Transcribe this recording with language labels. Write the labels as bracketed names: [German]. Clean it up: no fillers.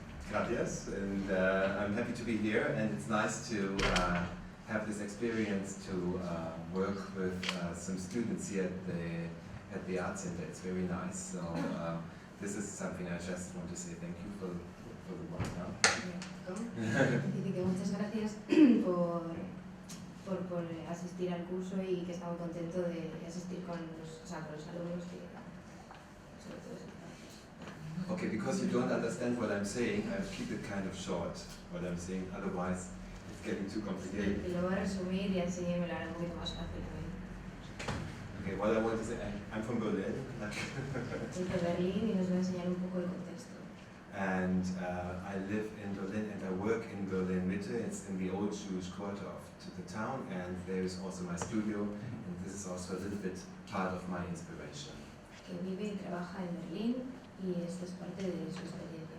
[English] Gracias, and I'm happy to be here, and it's nice to have this experience to work with some students here at the Art Center. It's very nice. So this is something I just want to say thank you for the work now. [Spanish] Dice que muchas gracias por asistir al curso y que está muy contento de asistir con los alumnos que sobre todo eso. [English] Okay, because you don't understand what I'm saying, I'll keep it kind of short, what I'm saying, otherwise it's getting too complicated. [Spanish] Y lo voy a resumir y así me lo hará un poquito más fácil. [English] Okay, what I want to say, I'm from Berlin. [Spanish] Soy de Berlín y nos voy a enseñar un poco de contexto. [English] And I live in Berlin and I work in Berlin Mitte. It's in the old Jewish quarter of the town, and there is also my studio, and this is also a little bit part of my inspiration. [Spanish] Que vive y trabaja en Berlín y esto es parte de su experiencia.